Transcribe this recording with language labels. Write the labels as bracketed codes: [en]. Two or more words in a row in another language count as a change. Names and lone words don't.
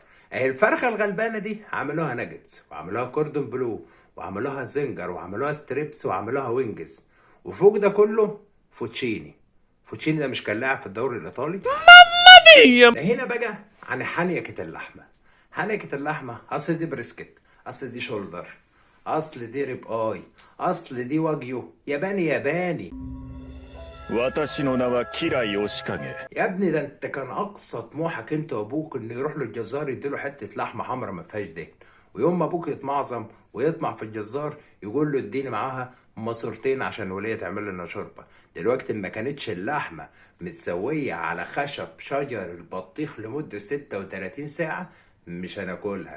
[ar] اهي الفرخة الغلبانة دي عملوها ناجتس، وعملوها كوردون بلو، وعملوها زنجر، وعملوها ستريبس، وعملوها وينجز، وفوق ده كله فوتشيني. فوتشيني ده مش كان لاعب في الدوري الايطالي؟ ده هنا بقى عن حنيكة اللحمة. حنيكة اللحمة أصل دي بريسكت، أصل دي شولدر، أصل دي [en] rib eye, [ar] أصل دي واجيو، ياباني ياباني. [ja] 私の名はキライ押影 [ar] يا ابني ده انت كان اقصى طموحك انت وابوك انه يروح للجزار يديله حته لحمه حمرا ما فيهاش دهن، ويوم ما ابوك يتمعظم ويطمع في الجزار يقول له اديني معاها ماسورتين عشان وليه تعمل لنا شوربه. دلوقتي ما كانتش اللحمه متسويه على خشب شجر البطيخ لمده 36 ساعه مش هناكلها.